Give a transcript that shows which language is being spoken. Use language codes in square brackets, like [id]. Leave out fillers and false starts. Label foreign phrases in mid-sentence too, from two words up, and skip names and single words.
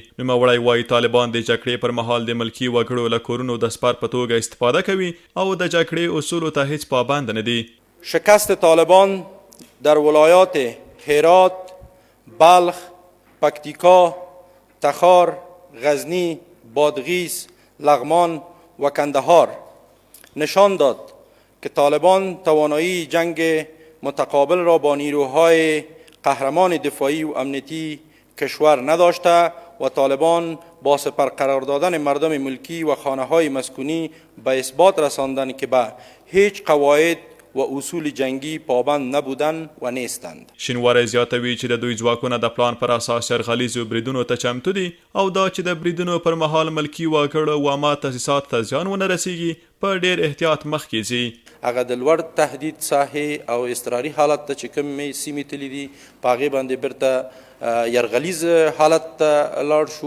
[ps] نوموړی وایي طالبان د جګړې پر مهال د ملکي وګړو له کورونو د سپر په توګه استفاده کوي او د جګړې اصولو ته هیڅ پابند نه دي. [fa] شکست طالبان در ولایات هرات، بلخ، پکتیکا، تخار، غزنی، بادغیس، لغمان و کندهار نشان داد که طالبان توانایی جنگ متقابل را با نیروهای قهرمان دفاعی و امنیتی کشور نداشته و طالبان با سپر قرار دادن مردم ملکی و خانه‌های مسکونی به اثبات رساندند که به هیچ قواعد و اصول جنگی پابند نبودند و نیستند. [ps] شینواری زیاتوي چې د دوی ځواکونه د پلان پر اساس یرغلیزو بریدونو ته چمتو دي او دا چې د بریدونو پر مهال ملکی وګړو او عامه تاسیسات ته زیان ونه رسیږي په ډیر احتیاط مخکې ځي. هغه د لوړ تهدید ساحې او اضطراري حالت ته چې کومې سیمې تللي دي په هغې باندې بیرته یرغلیز حالت ته لاړ شو.